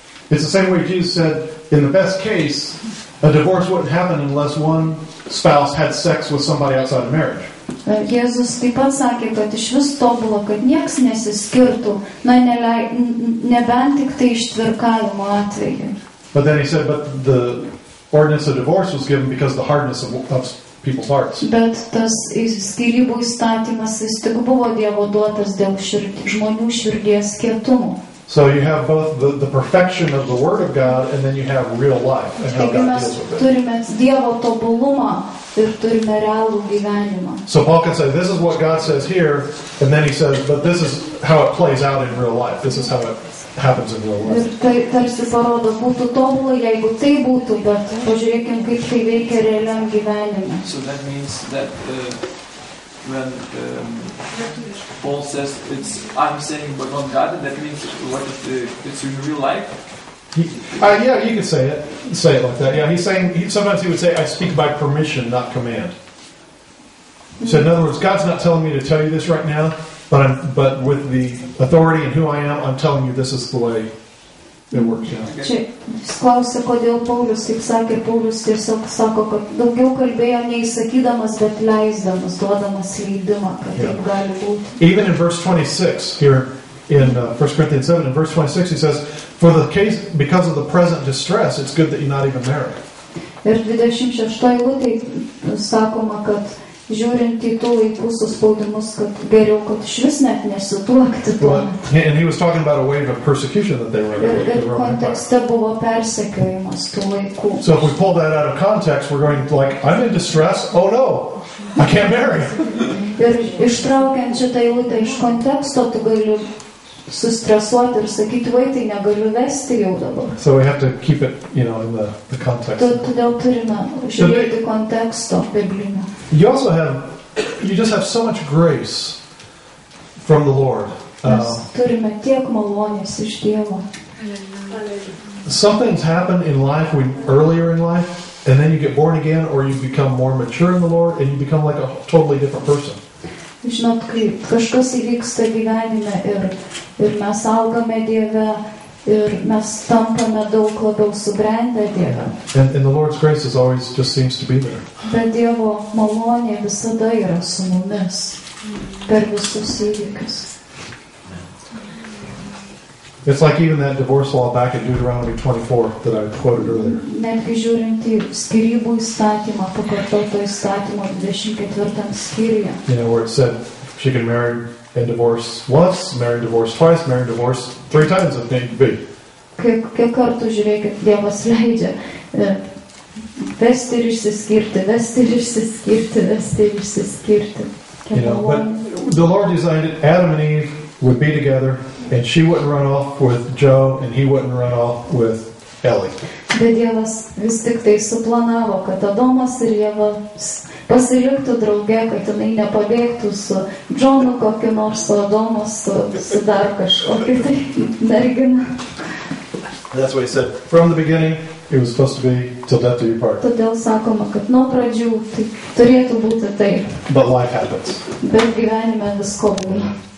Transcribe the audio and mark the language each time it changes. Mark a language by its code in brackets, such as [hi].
[en] It's the same way Jesus said, in the best case, a divorce wouldn't happen unless one spouse had sex with somebody outside of marriage. [lt] Jėzus taip pat sakė, kad iš vis tobula, kad nieks nesiskirtų, nebent tik tai ištvirkavimo atveju. [en] But then he said, but the ordinance of divorce was given because of the hardness of people's hearts. [lt] Bet tas skyrybų įstatymas vis tik buvo Dievo duotas dėl žmonių širdies kietumo. [en] So you have both the perfection of the Word of God and then you have real life and how God deals with it. [lt] Turime Dievo tobulumą ir turime realų gyvenimą. [en] So Paul can say, this is what God says here, and then he says, but this is how it plays out in real life. This is how it happens in real life. [lt] Ir tai tarsi parodo, būtų tobula, jeigu tai būtų, bet pažiūrėkim, kaip tai veikia realiam gyvenime. [en] So that means that when Paul says I'm saying but not God, that means what it's in real life. Yeah, you could say it like that. Yeah, he's saying sometimes he would say I speak by permission, not command. So in other words, God's not telling me to tell you this right now, but with the authority and who I am, I'm telling you this is the way it works. Yeah. [lt] Čia klausia, kodėl Paulius, kaip sakė, Paulius tiesiog sako, kad daugiau kalbėjo neįsakydamas, bet leisdamas, duodamas leidimą, kad taip gali būti. [en] Even in verse 26 here in 1 Corinthians 7, in verse 26 he says, for the case, because of the present distress, it's good that you're not even married. [lt] Ir 26 eilutėj sakoma, kad žiūrint į tų laikų suspaudimus, kad geriau, kad išvis net nesituokti tuo. [en] And he was talking about a wave of persecution that they were in. [lt] Ir kontekste buvo persekiojimas tų laikų. [en] So if we pull that out of context, we're going like, I'm in distress. Oh no, I can't marry. [lt] Ir ištraukiant šitą eilutę iš konteksto, tu gali sustresuoti ir sakyti, vai, tai negaliu vesti jau dabar. [en] So we have to keep it, in the context. [lt] Todėl turime žiūrėti konteksto biblinio. [en] You just have so much grace from the Lord. [lt] Turime tiek malonės iš Dievo. [en] Some things happen in life earlier in life, and then you get born again, or you become more mature in the Lord, and you become like a totally different person. [lt] Žinot, kai kažkas įvyksta gyvenime ir mes augame Dieve ir mes tampame daug labiau subrendę Dieve. [en] And the Lord's grace is always just seems to be there. [lt] Bet Dievo malonė visada yra su mumis per visus įvykius. [en] It's like even that divorce law back in Deuteronomy 24 that I quoted earlier. [lt] Netgi žiūrint į skyrybų įstatymą, pakartoto įstatymo 24 skyriuje. [en] Where it said she can marry and divorce once, marry and divorce twice, marry and divorce 3 times if need be. [lt] Kiek kartų, žiūrėkit, Dievas leidžia vesti ir išsiskirti, vesti ir išsiskirti, vesti ir išsiskirti. [en] But the Lord designed it, Adam and Eve would be together, and she wouldn't run off with Joe, and he wouldn't run off with Ellie. [lt] Bet Dievas vis tik tai suplanavo, kad Adomas ir Ieva pasiliktų drauge, kad jinai nepabėgtų su Johnu kokiu nors, su Adomas, su dar kažkokiu tai mergina. [en] That's what he said. From the beginning, it was supposed to be till death do you part. [lt] Todėl sakoma, kad nuo pradžių tai turėtų būti taip. [en] But life happens. [lt] Bet gyvenime visko būna.